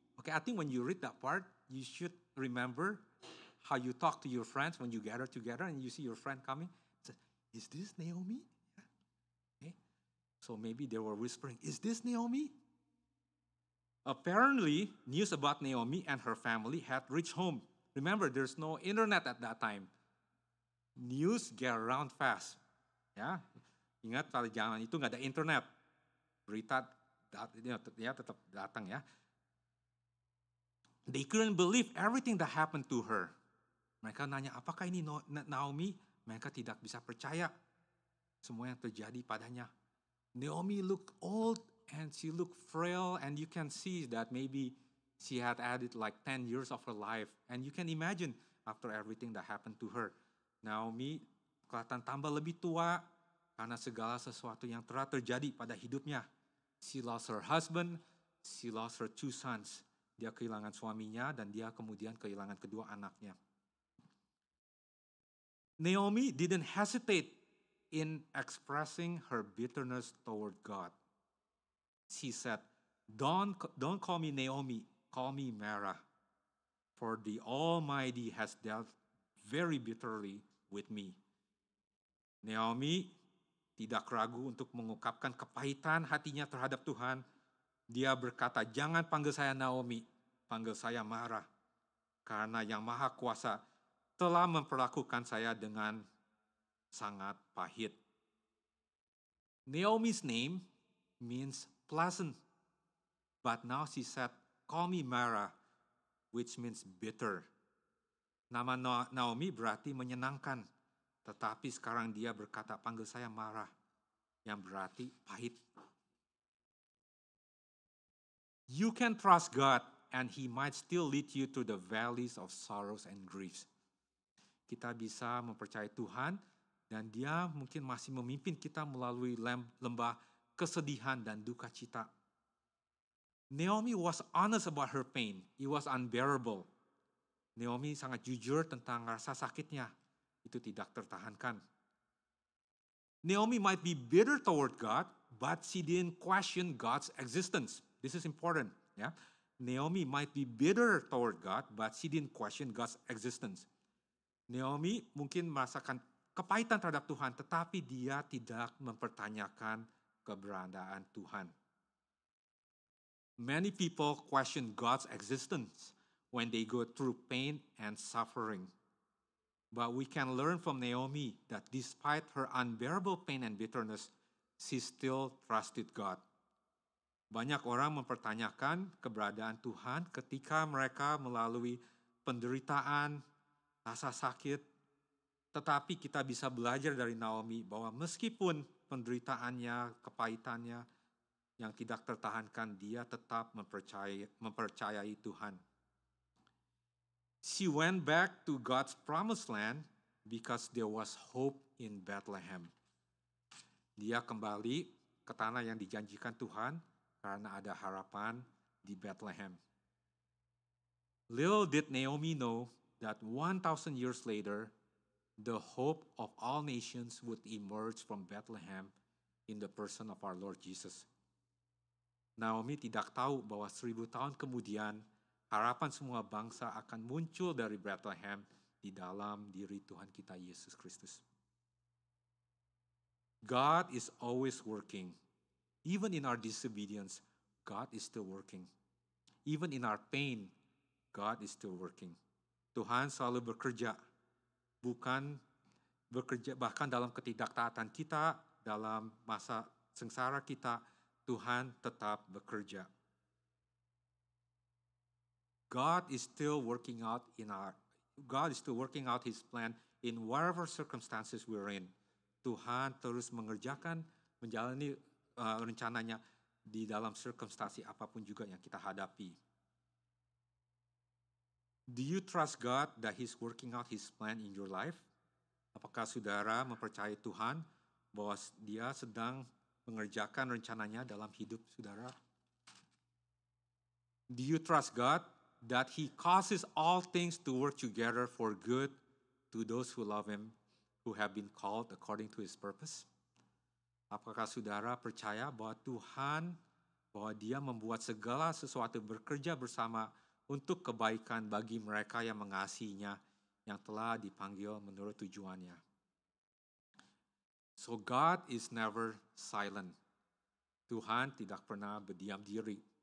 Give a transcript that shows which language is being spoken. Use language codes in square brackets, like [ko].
[en] Okay, I think when you read that part, you should remember how you talk to your friends when you gather together and you see your friend coming. Say, is this Naomi? Yeah. Okay. So maybe they were whispering, is this Naomi? Apparently, news about Naomi and her family had reached home. Remember, there's no internet at that time. News get around fast. [id] Ya, ingat pada zaman itu nggak ada internet. Berita tetap datang ya. [en] They couldn't believe everything that happened to her. [id] Mereka nanya, apakah ini Naomi? Mereka tidak bisa percaya semua yang terjadi padanya. [en] Naomi looked old and she looked frail, and you can see that maybe she had added like 10 years of her life. And you can imagine after everything that happened to her. [id] Naomi kelihatan tambah lebih tua karena segala sesuatu yang telah terjadi pada hidupnya. [en] She lost her husband, she lost her 2 sons. [id] Dia kehilangan suaminya dan dia kemudian kehilangan kedua anaknya. [en] Naomi didn't hesitate in expressing her bitterness toward God. She said, don't call me Naomi, call me Mara. For the Almighty has dealt very bitterly with me. [id] Naomi tidak ragu untuk mengungkapkan kepahitan hatinya terhadap Tuhan. Dia berkata, jangan panggil saya Naomi, panggil saya Mara. Karena yang Maha Kuasa telah memperlakukan saya dengan sangat pahit. [en] Naomi's name means pleasant. But now she said, call me Mara, which means bitter. [id] Nama Naomi berarti menyenangkan. Tetapi sekarang dia berkata, panggil saya Mara, yang berarti pahit. [en] You can trust God and He might still lead you to the valleys of sorrows and griefs. [id] Kita bisa mempercayai Tuhan dan Dia mungkin masih memimpin kita melalui lembah kesedihan dan duka cita. [en] Naomi was honest about her pain. It was unbearable. [id] Naomi sangat jujur tentang rasa sakitnya. Itu tidak tertahankan. [en] Naomi might be bitter toward God, but she didn't question God's existence. This is important. Ya. Naomi might be bitter toward God, but she didn't question God's existence. [id] Naomi mungkin merasakan kepahitan terhadap Tuhan, tetapi dia tidak mempertanyakan keberadaan Tuhan. [en] Many people question God's existence when they go through pain and suffering. But we can learn from Naomi that despite her unbearable pain and bitterness, she still trusted God. [id] Banyak orang mempertanyakan keberadaan Tuhan ketika mereka melalui penderitaan, rasa sakit. Tetapi kita bisa belajar dari Naomi bahwa meskipun penderitaannya, kepahitannya yang tidak tertahankan, dia tetap mempercayai Tuhan. [en] She went back to God's promised land because there was hope in Bethlehem. [id] Dia kembali ke tanah yang dijanjikan Tuhan karena ada harapan di Bethlehem. [en] Little did Naomi know that 1,000 years later, the hope of all nations would emerge from Bethlehem in the person of our Lord Jesus. [id] Naomi tidak tahu bahwa 1000 tahun kemudian, harapan semua bangsa akan muncul dari Bethlehem di dalam diri Tuhan kita Yesus Kristus. [en] God is always working. Even in our disobedience, God is still working. Even in our pain, God is still working. [id] Tuhan selalu bekerja, bukan bekerja bahkan dalam ketidaktaatan kita, dalam masa sengsara kita, Tuhan tetap bekerja. [en] God is still working out His plan in whatever circumstances we're in. [id] Tuhan terus menjalani rencananya di dalam circumstansi apapun juga yang kita hadapi. [en] Do you trust God that He's working out His plan in your life? [id] Apakah saudara mempercayai Tuhan bahwa Dia sedang mengerjakan rencananya dalam hidup saudara? [en] Do you trust God that He causes all things to work together for good to those who love Him, who have been called according to His purpose? [id] Apakah saudara percaya bahwa Tuhan, bahwa Dia membuat segala sesuatu bekerja bersama untuk kebaikan bagi mereka yang mengasihinya, yang telah dipanggil menurut tujuannya? [en] So God is never silent. [id] Tuhan tidak pernah berdiam diri.